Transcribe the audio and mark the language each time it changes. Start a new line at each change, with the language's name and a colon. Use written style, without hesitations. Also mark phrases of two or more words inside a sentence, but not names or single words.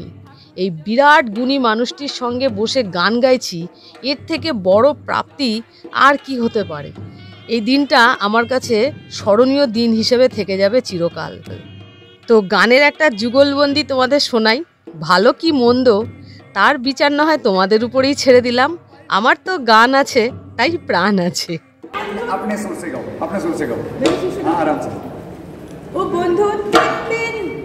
Bangla: এই বিরাট গুণী মানুষটির সঙ্গে বসে গান গাইছি, এর থেকে বড় প্রাপ্তি আর কি হতে পারে। এই দিনটা আমার কাছে স্মরণীয় দিন হিসেবে থেকে যাবে চিরকাল। তো গানের একটা যুগলবন্দি তোমাদের শোনাই। ভালো কি মন্দ তার বিচার না হয় তোমাদের উপরেই ছেড়ে দিলাম। আমার তো গান আছে, তাই প্রাণ আছে।
Hindi: अपने सुर से गाओ, अपने सुर से गाओ। हाँ, आराम से। ओ बंधु